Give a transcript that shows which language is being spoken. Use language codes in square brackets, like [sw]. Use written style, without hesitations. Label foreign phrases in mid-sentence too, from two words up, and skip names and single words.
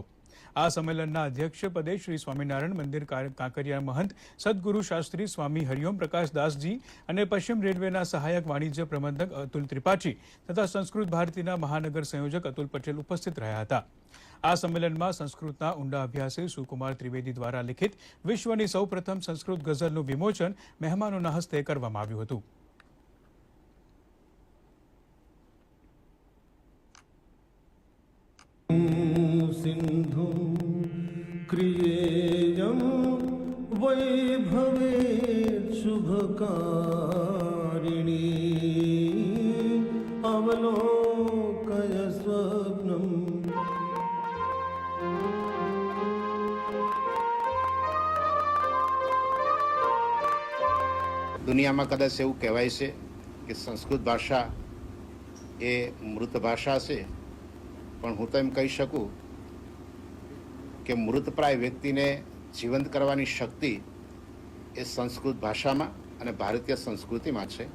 [gu] આ સંમેલનના અધ્યક્ષ પદે શ્રી સ્વામિનારાયણ મંદિર કાંકરિયા મહંત સદગુરુ શાસ્ત્રી સ્વામી હરિઓમ પ્રકાશ દાસજી અને પશ્ચિમ રેલવેના સહાયક વાણિજ્ય પ્રબંધક અતુલ ત્રિપાઠી તથા સંસ્કૃત ભારતીના મહાનગર સંયોજક અતુલ પટેલ ઉપસ્થિત રહ્યા હતા। આ સંમેલનમાં સંસ્કૃતના ઊંડા અભ્યાસી સુકુમાર ત્રિવેદી દ્વારા લિખિત વિશ્વની સૌપ્રથમ સંસ્કૃત ગઝલનું વિમોચન મહેમાનોના હસ્તે કરવામાં આવ્યું હતું। [sa] सिंधु क्रियेयं वैभवे शुभकारिणी अवलोकय स्वप्नम्। [gu] દુનિયામાં કદાચ એવું કહેવાય છે કે સંસ્કૃત ભાષા એ મૃત ભાષા છે, પણ હું તો એમ કહી શકું કે મૃતપ્રાય વ્યક્તિને જીવંત કરવાની શક્તિ એ સંસ્કૃત ભાષામાં અને ભારતીય સંસ્કૃતિમાં છે।